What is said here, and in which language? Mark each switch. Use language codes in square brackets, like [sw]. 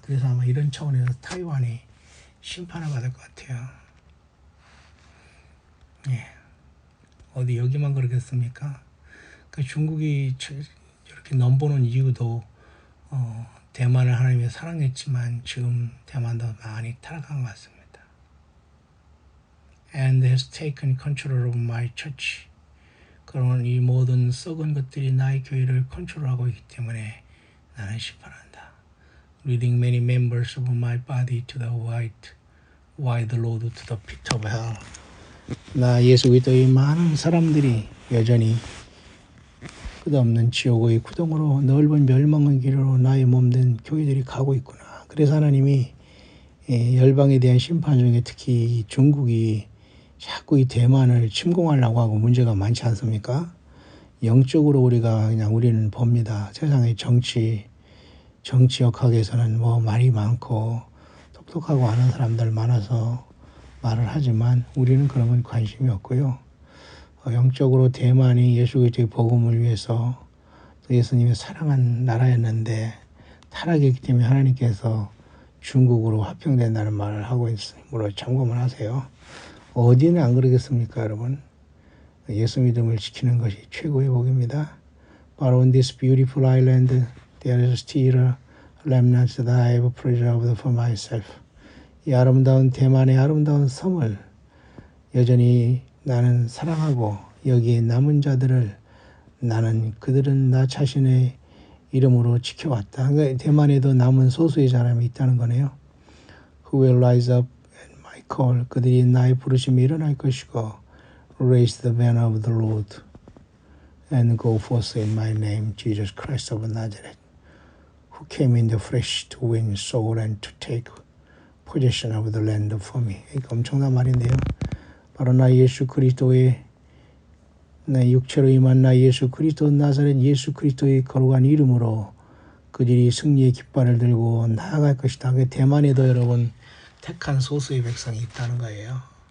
[ko] 그래서 아마 이런 차원에서 타이완이 심판을 받을 것 같아요. 어디 여기만 그러겠습니까? 중국이 이렇게 넘보는 이유도 대만을 하나님이 사랑했지만 지금 대만도 많이 타락한 것 같습니다. [en] And has taken control of my church. [ko] 그런 이 모든 썩은 것들이 나의 교회를 컨트롤하고 있기 때문에 나는 심판한다. [en] Leading many members of my body to the wide road to the pit of hell. [ko] 나 예수 그리스도의 많은 사람들이 여전히 끝없는 지옥의 구덩으로 넓은 멸망의 길로 나의 몸된 교회들이 가고 있구나. 그래서 하나님이 열방에 대한 심판 중에 특히 중국이 자꾸 이 대만을 침공하려고 하고 문제가 많지 않습니까? 영적으로 우리는 봅니다. 세상의 정치역학에서는 뭐 말이 많고 똑똑하고 아는 사람들 많아서 말을 하지만 우리는 그런 건 관심이 없고요. 영적으로 대만이 예수 그리스도의 복음을 위해서 예수님이 사랑한 나라였는데 타락했기 때문에 하나님께서 중국으로 합병된다는 말을 하고 있으므로 참고만 하세요. 어디는 안 그러겠습니까, 여러분? 예수 믿음을 지키는 것이 최고의 복입니다. [en] But on this beautiful island, there is still a remnant that I have preserved for myself. [ko] 이 아름다운 대만의 아름다운 섬을 여전히 나는 사랑하고 여기에 남은 자들을 나는 그들은 나 자신의 이름으로 지켜왔다. 그러니까 대만에도 남은 소수의 사람이 있다는 거네요. [en] Who will rise up at my call. [ko] 그들이 나의 부르심에 일어날 것이고 [en] Raise the banner of the Lord and go forth in my name, Jesus Christ of Nazareth, who came in the flesh to win soul and to take possession of the land for me. [ko] 이거 엄청난 말인데요. 바로 나 예수 그리스도의 나 육체로 임한 나 예수 그리스도 나사렛 예수 그리스도의 거룩한 이름으로 그들이 승리의 깃발을 들고 나아갈 것이다. 대만에도 여러분 택한 소수의 백성이 있다는 거예요.